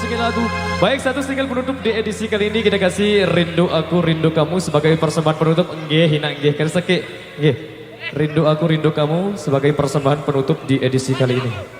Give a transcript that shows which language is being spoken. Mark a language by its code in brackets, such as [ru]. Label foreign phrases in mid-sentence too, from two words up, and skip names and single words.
[id] lagu. Baik, satu single penutup di edisi kali ini kita kasih Rindu Aku Rindu Kamu sebagai persembahan penutup. Nggih, hina nggih, kan seki. Nggih. Rindu Aku Rindu Kamu sebagai persembahan penutup di edisi kali ini.